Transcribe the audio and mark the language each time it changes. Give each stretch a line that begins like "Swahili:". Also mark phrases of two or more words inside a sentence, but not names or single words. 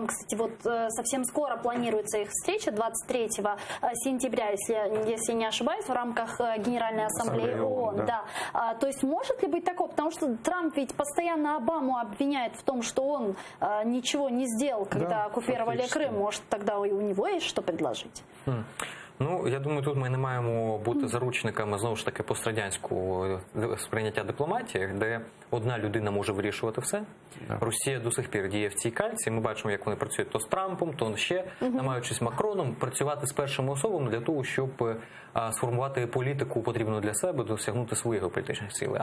Russian: Кстати, вот совсем скоро планируется их встреча, 23 сентября, если не ошибаюсь, в рамках Генеральной Ассамблеи ООН. Да. То есть может ли быть такое? Потому что Трамп ведь постоянно Обаму обвиняет в том, что он ничего не сделал, когда оккупировали Крим. Может, тогда и у него есть что предложить?
Ukrainian: Ну, я думаю, тут ми не маємо бути заручниками, знову ж таки, пострадянського сприйняття дипломатії, де одна людина може вирішувати все. Росія до сих пір діє в цій кальці. Ми бачимо, як вони працюють то з Трампом, то ще, намагаючись Макроном, працювати з першими особами для того, щоб сформувати політику потрібну для себе, досягнути своєї політичної сили.